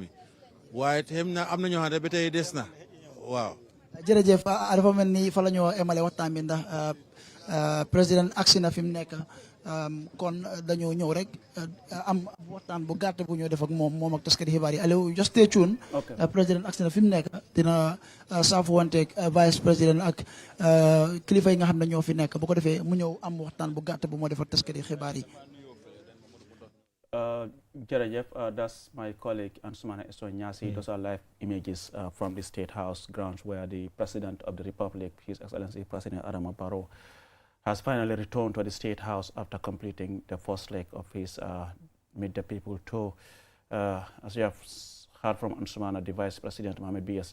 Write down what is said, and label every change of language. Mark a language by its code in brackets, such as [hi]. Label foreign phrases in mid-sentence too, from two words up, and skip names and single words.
[wo] waaye xam na am na ñoo xam ne ba tey des na waaw. jërëjëf dafa mel ni fa la ñu emale waxtaan bi ndax président agsi na fi mu nekk kon dañoo ñëw rek am waxtaan bu gàtt bu ñoo def ak moom ak taskati xibaar yi Aliou [en] just stay tuned. [wo] président agsi na fi mu nekk dina saafuwanteeg vice président ak kilifa yi nga xam ne ñoo fi nekk bu ko defee mu ñëw am waxtaan bu gàtt bu moo def ak taskati xibaar yi. Jerejef, [en] that's my colleague Ansumana Esto Nyasi. Those are live images from the State House grounds where the President of the Republic, His Excellency President Adama Barrow, has finally returned to the State House after completing the first leg of his Meet the People tour. As you have heard from Ansumana, the Vice President Mohamed B.S.